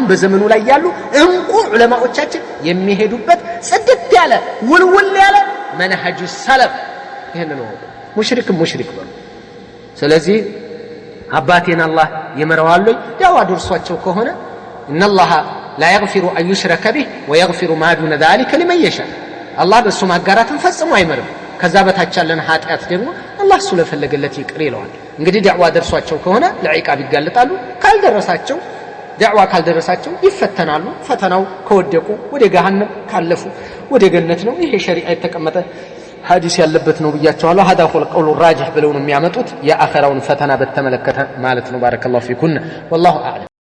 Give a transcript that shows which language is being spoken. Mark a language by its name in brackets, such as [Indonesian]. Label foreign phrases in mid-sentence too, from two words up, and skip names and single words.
[Amharic] በዘመኑ ላይ ያሉ እንቁ ዑለማዎቻችን የሚሄዱበት ጽድት ያለ ውልውል ያለ መንሃጁ ሰለፍ ይሄን ነው ሙሽሪክ ነው ስለዚህ አባቴን አላህ ይመረዋል ያው አድርሷቸው ከሆነ ኢነላህ [Arabic] لا يغفر أن يشرك به ويغفر ما دون ذلك لمن يشاء الله [Amharic] በሱ ማጋራትን ፈጽሞ አይመርም ከዛ በታች ያለን ኃጢአት ደግሞ አላህ ስለፈለገለት ይቅር ይለዋል እንግዲህ ዳዕዋ ደርሷቸው ከሆነ ለዒቃብ ይጋለጣሉ ካልደረሳቸው ዳዕዋ ካልደረሳቸው ይፈተናሉ ፈተናው ከወደቁ ወደ ገሃነም ካለፉ ወደ ገነት ነው ይሄ ሸሪዓ የተቀመጠ ሐዲስ ያለበት ነው ብያቸዋለሁ [Arabic] هذا هو القول الراجح [Amharic] ብለው ነው የሚያመጡት የአኺራውን ፈተና በተመለከተ ማለት ነው [Arabic] بارك الله فيكم والله اعلم